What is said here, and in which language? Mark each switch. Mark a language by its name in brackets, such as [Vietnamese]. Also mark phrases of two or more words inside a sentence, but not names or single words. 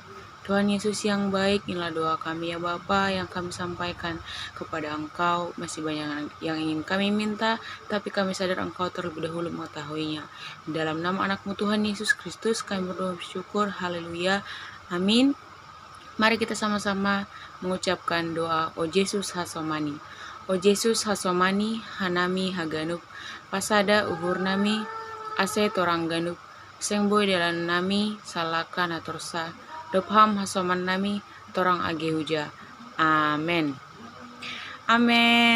[Indonesian] Tuhan Yesus yang baik, inilah doa kami ya Bapa yang kami sampaikan kepada Engkau. Masih banyak yang ingin kami minta, tapi kami sadar Engkau terlebih dahulu mengetahuinya. Dalam nama anak-Mu Tuhan Yesus Kristus kami berdoa bersyukur. Haleluya. Amin. Mari kita sama-sama mengucapkan doa O Yesus Hasomani. [Batak Simalungun] O Yesus Hasomani, Hanami Haganup, Pasada Uhur Nami, Ase Torang Ganup, Sengboy Dalan Nami, Salakan Atorsa, Dopham Hasoman Nami, Torang Age Huja. [Indonesian] Amin. Amin.